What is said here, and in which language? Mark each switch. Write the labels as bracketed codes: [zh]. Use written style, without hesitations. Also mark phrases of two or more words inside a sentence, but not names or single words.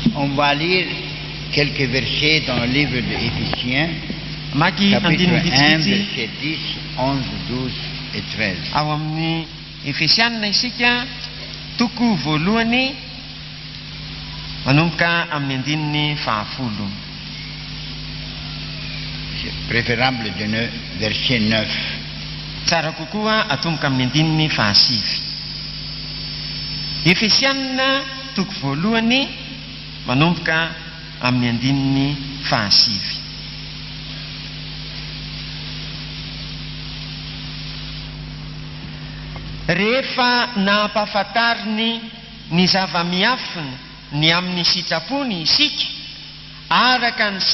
[fr] On va lire quelques versets dans le livre d'Éphésiens, chapitre 1, versets 10, 11, 12 et 13. [mg] Ao amin'ny Efesianina isika toko voalohany manomboka amin'ny andininy fahafolo. [fr] C'est préférable de verset 9. [mg] Tsara kokoa atomboka amin'ny andininy fahasivy. Efesianina toko voalohany manomboka amin'ny andininy fahasivy. Rehefa nampahafantariny ny zava-miafiny ny amin'ny sitrapony isika araka ny